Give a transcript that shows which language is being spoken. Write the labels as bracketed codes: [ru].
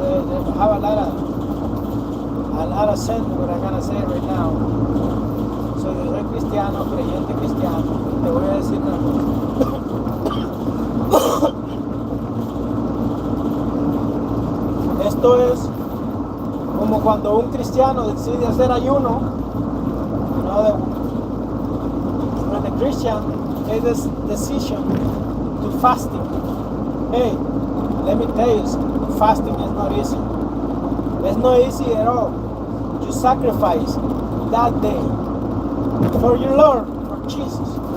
[en] They have a lot of sense what I'm gonna say right now. [es] So, yo soy cristiano, creyente cristiano, y te voy a decir una cosa. Esto es como cuando un cristiano decide hacer ayuno. [en] When the Christian takes this decision to fasting. Hey, let me tell you, fasting is not easy. It's not easy at all. You sacrifice that day for your Lord, for Jesus.